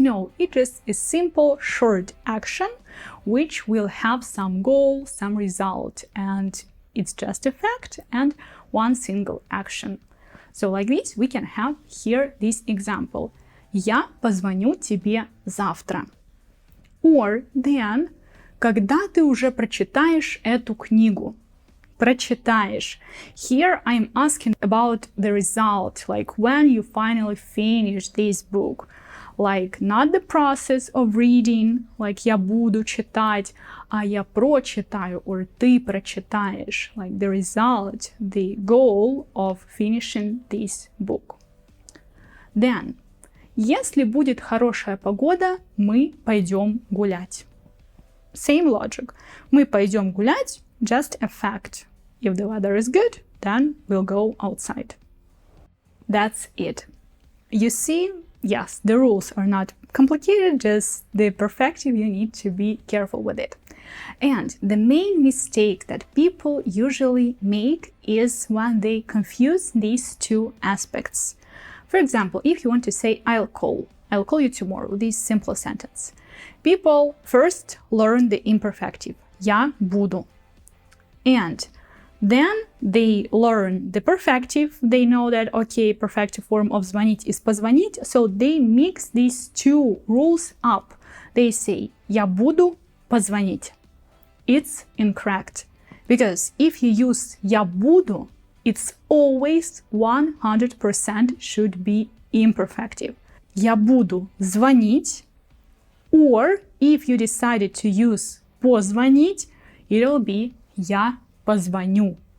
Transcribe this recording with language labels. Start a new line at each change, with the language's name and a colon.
English: No, it is a simple short action which will have some goal, some result, and it's just a fact and one single action. So like this, we can have here this example.
Russian: Я позвоню тебе завтра.
English: Or then,
Russian: когда ты уже прочитаешь эту книгу. Прочитаешь.
English: Here I'm asking about the result, like when you finally finish this book. Like not the process of reading, like
Russian: я буду читать, а я прочитаю,
English: or
Russian: ты прочитаешь,
English: like the result, the goal of finishing this book. Then,
Russian: если будет хорошая погода, мы пойдем гулять.
English: Same logic.
Russian: Мы пойдем гулять,
English: just a fact. If the weather is good, then we'll go outside. That's it. You see, yes, the rules are not complicated, just the perfective, you need to be careful with it. And the main mistake that people usually make is when they confuse these two aspects. For example, if you want to say, I'll call you tomorrow, this simple sentence. People first learn the imperfective,
Russian: я буду.
English: And then they learn the perfective, they know that, okay, perfective form of звонить is позвонить, so they mix these two rules up. They say,
Russian: я буду позвонить.
English: It's incorrect. Because if you use
Russian: я буду,
English: it's always 100% should be imperfective.
Russian: Я буду звонить,
English: or if you decided to use позвонить, it'll be
Russian: я позвоню.